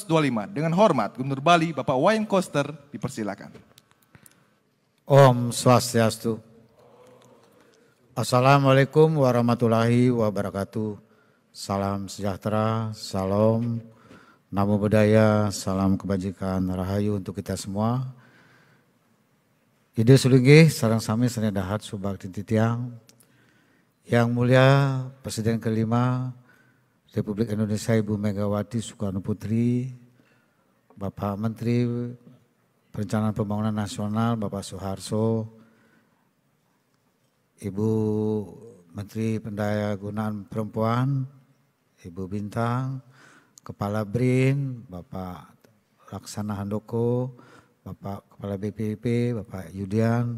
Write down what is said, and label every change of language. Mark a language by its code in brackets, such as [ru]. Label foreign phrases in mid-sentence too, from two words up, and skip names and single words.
[id] Dengan hormat Gubernur Bali Bapak Wayan Koster dipersilakan. [ban] Om Swastiastu. [ar] السلام عليكم ورحمة الله وبركاته. [id] Salam sejahtera, salam [pi] namo buddhaya, [id] salam kebajikan, rahayu untuk kita semua. [ban] Ide sulingih sareng sami sanedahat subak titiang. [id] Yang mulia Presiden kelima Republik Indonesia Ibu Megawati Soekarno Putri, Bapak Menteri Perencanaan Pembangunan Nasional Bapak Soeharto, Ibu Menteri Pendayagunaan Perempuan, Ibu Bintang, Kepala BRIN, Bapak Laksana Handoko, Bapak Kepala BPIP, Bapak Yudian.